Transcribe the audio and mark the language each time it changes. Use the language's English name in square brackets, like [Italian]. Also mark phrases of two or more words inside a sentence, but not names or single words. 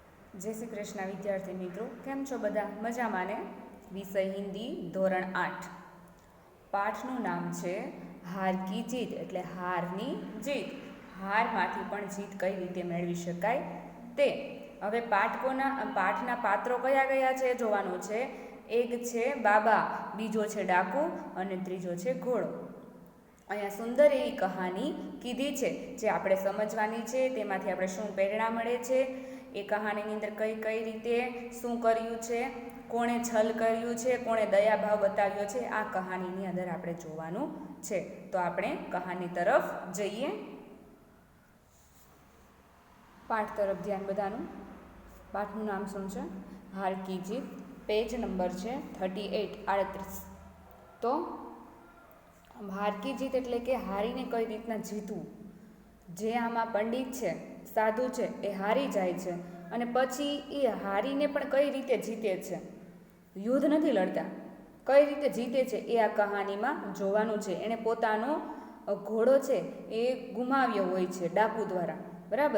[Gujarati] જય શ્રી કૃષ્ણ વિદ્યાર્થી મિત્રો, કેમ છો બધા? મજામાં ને? વિષય હિંદી ધોરણ 8 પાઠનુ નામ છે [Hindi] हार की जीत [Gujarati] એટલે હારની જીત। હારમાંથી પણ જીત કઈ રીતે મેળવી શકાય તે। હવે પાઠના પાત્રો કયા કયા છે જોવાનું છે। એક છે બાબા, બીજો છે ડાકુ અને ત્રીજો છે ઘોડો। અહીંયા સુંદર એવી કહાની કીધી છે જે આપણે સમજવાની છે। તેમાંથી આપણે શું પ્રેરણા મળે છે, એ કહાનીની અંદર કઈ કઈ રીતે શું કર્યું છે, કોણે છળ કર્યું છે, કોણે દયાભાવ બતાવ્યો છે, આ કહાનીની અંદર આપણે જોવાનું છે। તો આપણે કહાની તરફ જઈએ। પાઠ તરફ ધ્યાન બધાનું। પાઠનું નામ શું છે? [Hindi] हार की जीत। [Gujarati] પેજ નંબર છે 38 તો [Hindi] हार की जीत [Gujarati] એટલે કે હારીને કઈ રીતના જીતવું। જે આમાં પંડિત છે, સાધુ છે, એ હારી જાય છે અને પછી એ હારીને પણ કઈ રીતે જીતે છે। યુદ્ધ નથી લડતા, કઈ રીતે જીતે છે એ આ કહાનીમાં જોવાનું છે। એણે પોતાનો ઘોડો છે એ ગુમાવ્યો હોય છે ડાકુ દ્વારા, બરાબર।